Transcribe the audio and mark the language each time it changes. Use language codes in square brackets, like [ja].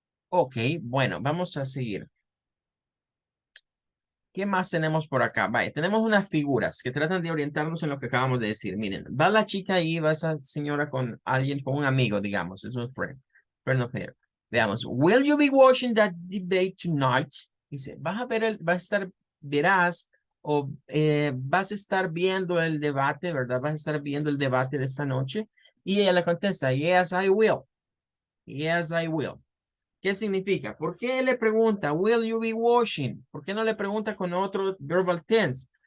[es] Ok, bueno, vamos a seguir. ¿Qué más tenemos por acá? Vaya, tenemos unas figuras que tratan de orientarnos en lo que acabamos de decir. Miren, va la chica ahí, va esa señora con alguien, con un amigo, digamos, es un friend, friend of her. [en] Veamos, will you be watching that debate tonight? [es] Dice, vas a ver vas a estar, verás, o vas a estar viendo el debate, ¿verdad? Vas a estar viendo el debate de esta noche. Y ella le contesta, [en] yes, I will. Yes, I will. [es] ¿Qué significa? ¿Por qué le pregunta, [en] will you be washing? [es] ¿Por qué no le pregunta con otro verbal tense?